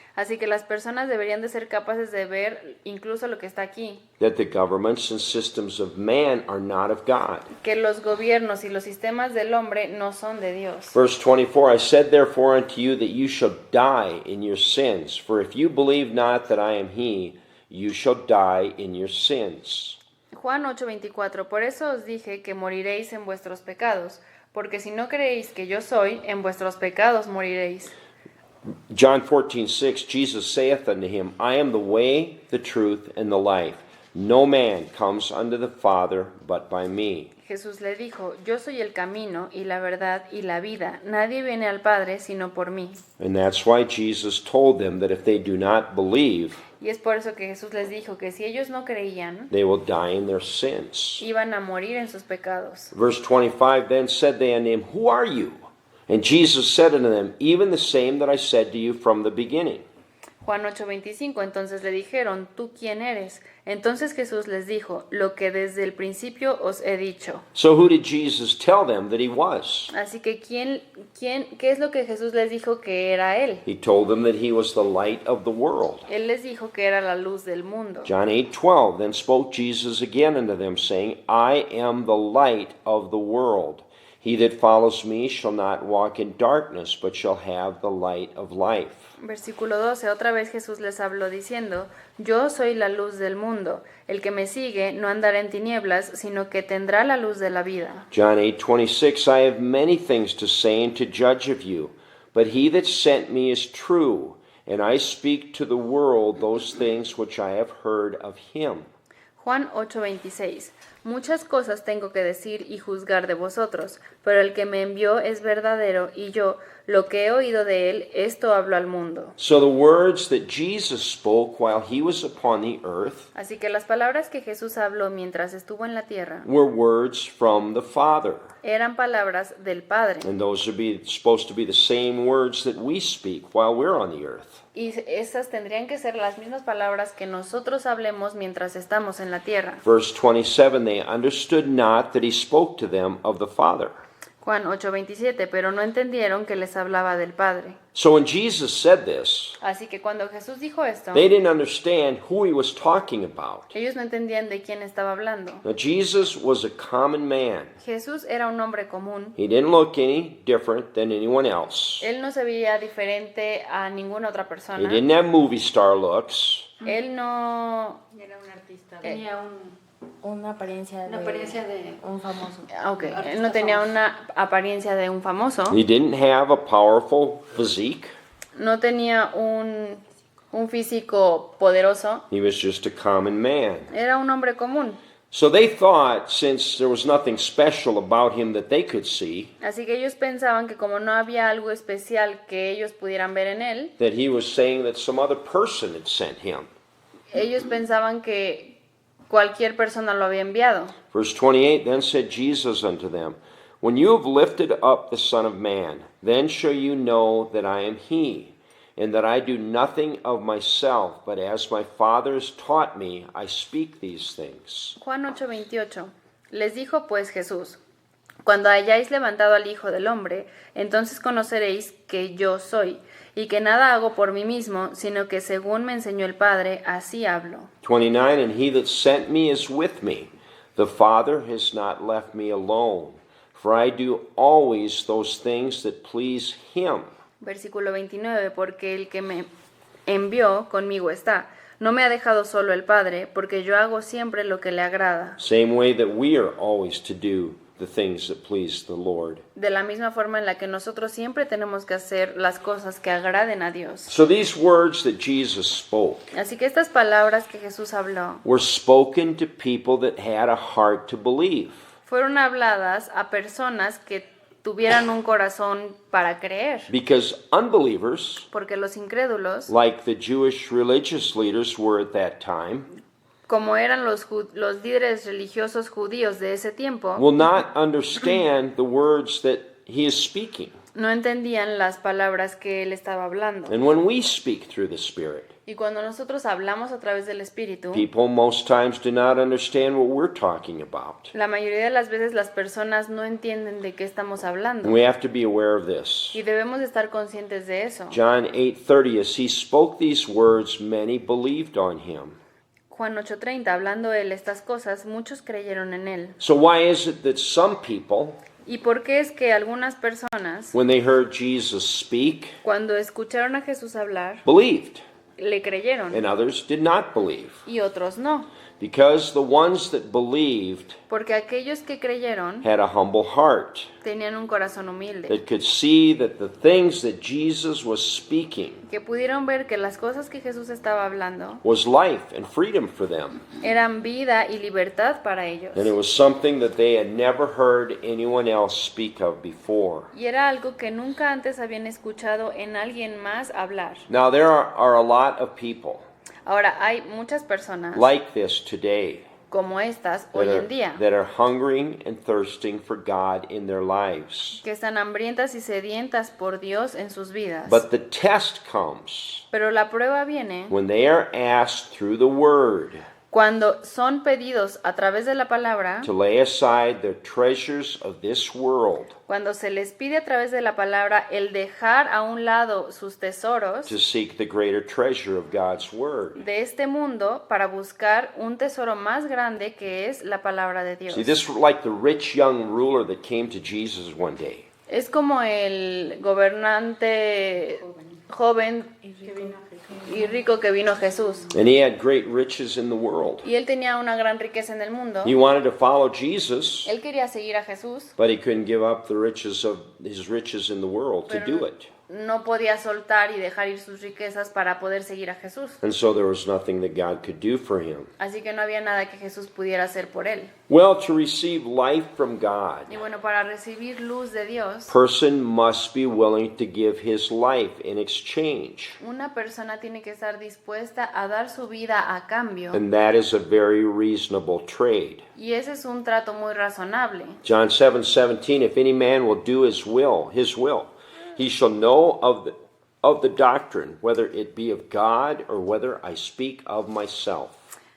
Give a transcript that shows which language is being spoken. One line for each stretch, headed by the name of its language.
Spanish: Así que las personas deberían de ser capaces de ver incluso lo que está aquí,
English: that the governments and systems of man are not of God.
Spanish: que los gobiernos y los sistemas del hombre no son de Dios.
English: Verse 24, I said therefore unto you that you shall die in your sins, for if you believe not that I am he, you shall die in your sins.
Spanish: Juan 8:24. Por eso os dije que moriréis en vuestros pecados, porque si no creéis que yo soy, en vuestros pecados moriréis.
English: John 14:6, Jesus saith unto him, I am the way, the truth, and the life. No man comes unto the Father but by me.
Spanish: Jesús le dijo, yo soy el camino y la verdad y la vida. Nadie viene al Padre sino por mí.
English: And that's why Jesus told them that if they do not believe,
Spanish: Y es por eso que Jesús les dijo que si ellos no creían,
English: they will die in their sins.
Spanish: iban a morir en sus pecados.
English: Verse 25, then said they unto him, Who are you? And Jesus said unto them, Even the same that I said to you from the beginning.
Spanish: Juan 8:25, entonces le dijeron, ¿tú quién eres? Entonces Jesús les dijo, lo que desde el principio os he dicho.
English: So who did Jesus tell them that he was?
Spanish: Así que ¿qué es lo que Jesús les dijo que era Él?
English: He told them that he was the light of the world.
Spanish: Él les dijo que era la luz del mundo.
English: John 8:12, then spoke Jesus again unto them, saying, I am the light of the world. He that follows me shall not walk in darkness, but shall have the light of life.
Spanish: Versículo 12, otra vez Jesús les habló diciendo, yo soy la luz del mundo. El que me sigue no andará en tinieblas, sino que tendrá la luz de la vida.
English: John 8:26, I have many things to say and to judge of you, but he that sent me is true, and I speak to the world those things which I have heard of him.
Spanish: Juan 8:26. Muchas cosas tengo que decir y juzgar de vosotros, pero el que me envió es verdadero, y yo, lo que he oído de él, esto hablo al mundo.
English: So the words that Jesus spoke while he was upon the earth
Spanish: Así que las palabras que Jesús habló mientras estuvo en la tierra
English: were words from the Father.
Spanish: eran palabras del Padre.
English: And those are supposed to be the same words that we speak while we're on the earth.
Spanish: Y esas tendrían que ser las mismas palabras que nosotros hablemos mientras estamos en la tierra.
English: Verse 27, they understood not that he spoke to them of the Father.
Spanish: Juan 8:27, pero no entendieron que les hablaba del Padre.
English: So when Jesus said this,
Spanish: Así que cuando Jesús dijo esto,
English: they didn't understand who he was talking about.
Spanish: ellos no entendían de quién estaba hablando.
English: Now Jesus was a common man.
Spanish: Jesús era un hombre común.
English: He didn't look any different than anyone else.
Spanish: Él no se veía diferente a ninguna otra
English: He
Spanish: persona.
English: didn't have movie star looks.
Spanish: Él no... Era un artista. Tenía Una apariencia de un famoso. él no tenía una apariencia de un famoso.
English: He didn't have a powerful physique.
Spanish: No tenía un físico poderoso.
English: He was just a common man.
Spanish: Era un hombre común.
English: So they thought, since there was nothing special about him that they could see,
Spanish: Así que ellos pensaban que como no había algo especial que ellos pudieran ver en él,
English: that he was saying that some other person had sent him.
Spanish: ellos pensaban que cualquier persona lo había enviado.
English: Verse 28, then said Jesus unto them, when you have lifted up the Son of Man, then shall you know that I am he, and that I do nothing of myself, but as my Father has taught me, I speak these things.
Spanish: Juan 8:28. Les dijo pues Jesús, cuando hayáis levantado al Hijo del Hombre, entonces conoceréis que yo soy, y que nada hago por mí mismo, sino que según me enseñó el Padre, así hablo.
English: 29, and he that sent me is with me. The Father has not left me alone, for I do always those things that please him.
Spanish: Versículo 29, porque el que me envió conmigo está. No me ha dejado solo el Padre, porque yo hago siempre lo que le agrada.
English: Same way that we are always to do the things that please the Lord.
Spanish: De la misma forma en la que nosotros siempre tenemos que hacer las cosas que agraden a Dios.
English: So these words that Jesus spoke
Spanish: Así que estas palabras que Jesús habló
English: were spoken to people that had a heart to believe.
Spanish: fueron habladas a personas que tuvieran un corazón para creer,
English: Because unbelievers,
Spanish: porque los incrédulos,
English: like the Jewish religious leaders were at that time,
Spanish: como eran los líderes religiosos judíos de ese tiempo,
English: will not understand the words that he is speaking.
Spanish: no entendían las palabras que él estaba hablando.
English: And when we speak through the Spirit,
Spanish: Y cuando nosotros hablamos a través del Espíritu,
English: people most times do not understand what we're talking about.
Spanish: la mayoría de las veces las personas no entienden de qué estamos hablando.
English: And we have to be aware of this.
Spanish: Y debemos de estar conscientes de eso.
English: John 8:30, as he spoke these words, many believed on him.
Spanish: Juan 8:30, hablando él estas cosas, muchos creyeron en él.
English: So why is it that some people,
Spanish: ¿Y por qué es que algunas personas,
English: when they heard Jesus speak,
Spanish: cuando escucharon a Jesús hablar,
English: believed,
Spanish: le creyeron
English: and others did not believe?
Spanish: y otros no?
English: Because the ones that believed
Spanish: Porque aquellos que creyeron
English: had a humble heart
Spanish: tenían un corazón humilde,
English: that could see that the things that Jesus was speaking
Spanish: que pudieron ver que las cosas que Jesús estaba hablando
English: was life and freedom for them.
Spanish: eran vida y libertad para ellos.
English: And it was something that they had never heard anyone else speak of before.
Spanish: Y era algo que nunca antes habían escuchado en alguien más hablar.
English: Now there are a lot of people
Spanish: Ahora, hay muchas personas
English: like this today.
Spanish: como estas hoy en día,
English: that are hungering and thirsting for God in their lives.
Spanish: que están hambrientas y sedientas por Dios en sus vidas.
English: But the test comes
Spanish: Pero la prueba viene
English: when they are asked through the Word
Spanish: cuando son pedidos a través de la palabra,
English: to lay aside their treasures of this world,
Spanish: cuando se les pide a través de la palabra el dejar a un lado sus tesoros
English: to seek the greater treasure of God's Word.
Spanish: de este mundo para buscar un tesoro más grande que es la palabra de Dios.
English: See, this is like the rich young ruler that came to Jesus one day.
Spanish: Es como el gobernante joven y rico que vino a Jesús.
English: And he had great riches in the world.
Spanish: Y él tenía una gran riqueza en el mundo.
English: He wanted to follow Jesus,
Spanish: Él quería seguir a Jesús,
English: but he couldn't give up the riches of his riches in the world to do it.
Spanish: no podía soltar y dejar ir sus riquezas para poder seguir a Jesús.
English: And so there was nothing that God could do for him.
Spanish: Así que no había nada que Jesús pudiera hacer por él.
English: Well, to receive life from God,
Spanish: Y bueno, para recibir luz de Dios,
English: person must be willing to give his life in exchange.
Spanish: una persona tiene que estar dispuesta a dar su vida a cambio.
English: And that is a very reasonable trade.
Spanish: Y ese es un trato muy razonable.
English: John 7:17, if any man will do his will, he shall know of the doctrine, whether it be of God or whether I speak of myself.